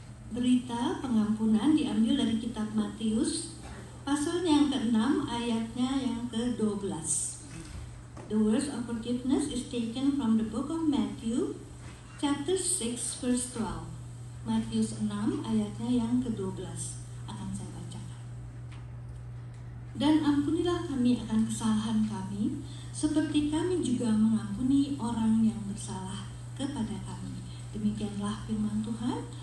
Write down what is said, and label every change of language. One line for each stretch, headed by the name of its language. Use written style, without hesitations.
Indonesian: berita pengampunan diambil dari kitab Matius pasal yang ke-6 ayatnya yang ke-12.
English: The words of forgiveness is taken from the book of Matthew chapter 6 verse 12.
Indonesian: Matius 6 ayatnya yang ke-12 akan saya bacakan. Dan ampunilah kami akan kesalahan kami, seperti kami juga mengampuni orang yang bersalah kepada kami. Demikianlah firman Tuhan.